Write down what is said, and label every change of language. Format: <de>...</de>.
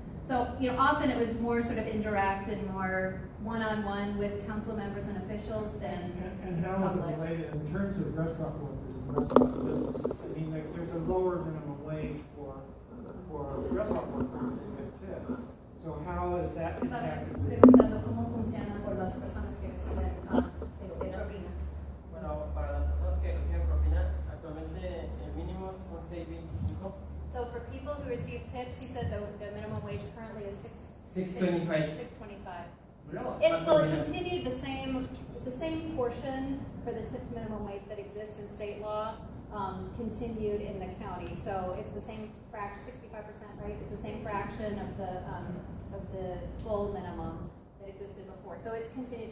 <en>So, often it was more sort of indirect and more one-on-one with council members and officials than And how is it related in terms of restaurant workers and restaurant businesses? I mean, there's a lower minimum wage for restaurant workers and good tips. So how is that impacted?</en> <es>Preguntando cómo funciona por las personas que reciben propinas. Bueno, para las personas que reciben propina, actualmente el mínimo son $6.25.</es> <en>So for people who receive tips, he said the minimum wage currently is $6.25. $6.25. Really? It continued the same portion for the tipped minimum wage that exists in state law continued in the county. So it's the same fraction, 65%, right? It's the same fraction of the full minimum that existed before. So it's continued.</en>